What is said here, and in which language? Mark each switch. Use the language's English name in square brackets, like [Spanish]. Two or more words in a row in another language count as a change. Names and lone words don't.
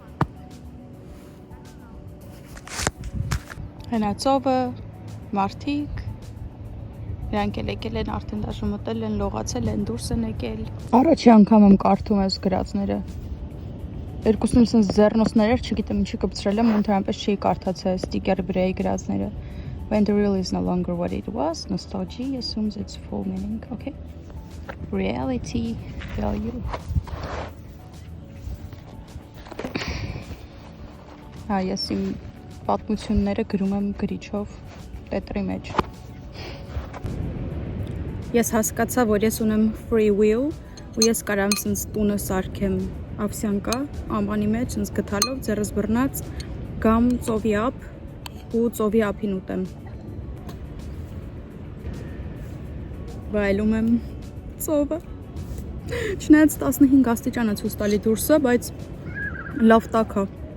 [Armenian] Հենա ծովը, մարդիկ, իրանք էլ եկել են, արդեն դաժը մտել են, լողացել են, դուրս են եկել։ Առաջի անգամ եմ կարդում այս գրածները։ Երկուսն եմ ձեռնոցներ էր, չգիտեմ ինչի կպցրել եմ, ընդհանրապես չի կարդացել ստիկերի վրայի գրածները։ [English] When the real is no longer what it was, nostalgia assumes its full meaning, okay? Reality value. [Armenian] Ես իմ պատմությունները գրում եմ գրիչով տետրի մեջ։ Ես հասկացա, որ ես ունեմ [English] free will [Armenian] ու ես կարամ սենց տունը սարքեմ Ավսյանկա ամանի մեջ, սենց գտալով ձեռս բռնած գամ ծովի ափ ու ծովի ափին ուտեմ։ Վայելում եմ ծովը։ Չնայած 15 աստիճան է ցույց տալի դուրսը, բայց լավ տաք է։